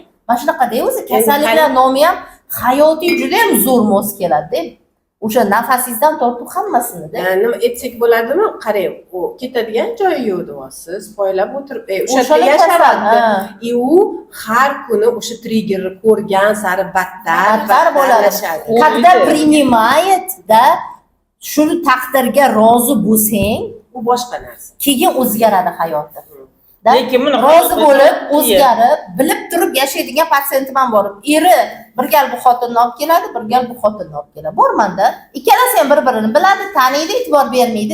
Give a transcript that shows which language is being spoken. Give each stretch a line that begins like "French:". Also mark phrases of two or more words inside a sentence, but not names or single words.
Uzbek: Mana shunaqa-da o'zi kasalliklar nomi ham hayotiy juda ham zo'r mos keladi. O'sha nafasingizdan tortib hammasini-da. Nima etsak bo'ladimi? Qarang, u ketadigan joyi yo'q deyapsiz, poylab o'tirib, o'sha yerda yashayapti. U har kuni o'sha triggerni ko'rgan sari battar bo'ladi.
Russian: Когда принимает, да,
Uzbek: shu taqdirga rozi bo'lsang, u boshqa narsa. Keyin o'zgaradi hayoti. Lekin buni rozi bo'lib, o'zgarib, bilib turib yashaydigan patsientim ham bor. Eri bir gal bu xotinni olib keladi, bir gal bu xotinni olib keladi. Bormanda, ikkalasi ham bir-birini biladi, taniydi, e'tibor bermaydi.